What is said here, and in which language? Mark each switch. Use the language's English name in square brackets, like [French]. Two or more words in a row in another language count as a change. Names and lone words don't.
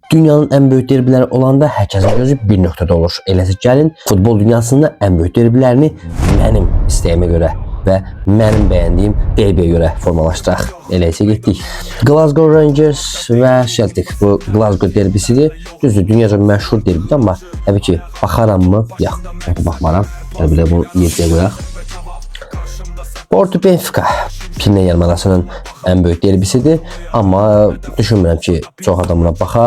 [Turkish] Dünyanın en büyük derbileri olanda herkesin gözü bir noktada olur. [Azerbaijani] Eləsi gəlin futbol dünyasında [Turkish] en büyük derbilerini benim isteğime göre ve benim beğendiğim derbiye göre formalaşdıraq. [Azerbaijani] Eləysə getdik. Glasgow Rangers ve Celtic. Bu Glasgow derbisidir. Düzdür, dünyaca məşhur derbidir, amma təbii ki baxaram mı? Yox, baxmaram. Bir de bunu 7'ye qoyaq. Porto Benfica Pinlə yarımadasının [Turkish] en büyük derbisidir, [Azerbaijani] amma düşünmürəm ki çox adam buna baxa.